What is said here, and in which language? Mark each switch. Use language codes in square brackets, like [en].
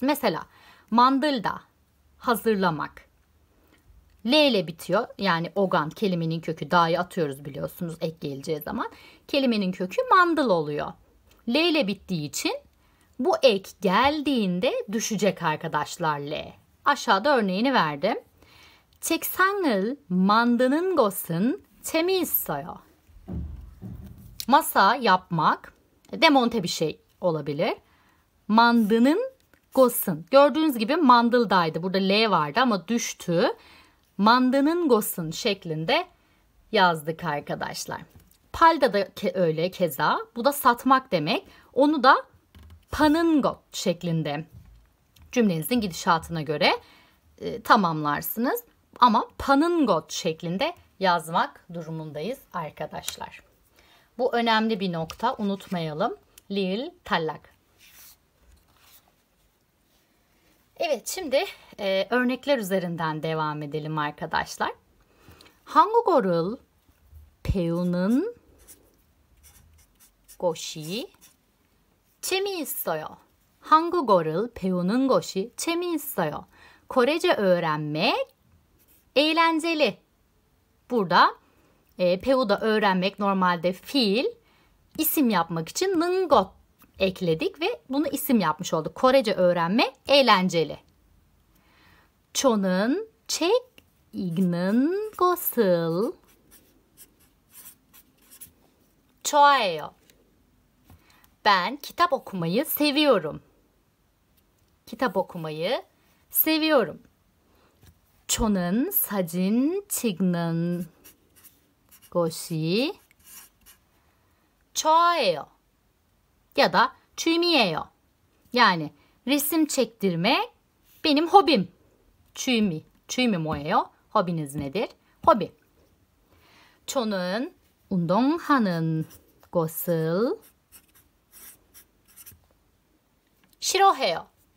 [tr] Mesela mandılda hazırlamak. L ile bitiyor. Yani ogan kelimenin kökü da'yı atıyoruz biliyorsunuz ek geleceği zaman. Kelimenin kökü mandıl oluyor. L ile bittiği için bu ek geldiğinde düşecek arkadaşlar L. Aşağıda örneğini verdim. [ko] 책상을 만드는 것은 재미있어요. [tr] Masa yapmak, demonte bir şey olabilir. [ko] 만드는 것은. [tr] Gördüğünüz gibi mandıldaydı. Burada L vardı ama düştü. [ko] 만드는 것은 [tr] şeklinde yazdık arkadaşlar. Palda da öyle keza. Bu da satmak demek. Onu da [ko] pa는 것 [tr] şeklinde cümlenizin gidişatına göre tamamlarsınız. Ama [ko] pa는 것 [tr] şeklinde yazmak durumundayız arkadaşlar. Bu önemli bir nokta. Unutmayalım. Lil tallak. Evet, şimdi örnekler üzerinden devam edelim arkadaşlar. [ko] 한국어를 배우는 것이 재미있어요. 한국어를 배우는 것이 재미있어요. [tr] Korece öğrenmek eğlenceli. Burada 배우da öğrenmek normalde fiil, isim yapmak için nın got ekledik ve bunu isim yapmış olduk. Korece öğrenme eğlenceli. [ko] 저는 책 읽는 것을 좋아해요. [tr] Ben kitap okumayı seviyorum. Kitap okumayı seviyorum. [ko] 저는 사진 찍는 것이 좋아해요. [tr] Ya da [ko] 취미예요. [tr] Yani resim çektirmek benim hobim. [ko] 취미. 취미 뭐예요? [tr] Hobiniz nedir? Hobi. [ko] 저는 운동하는 것을 싫어해요.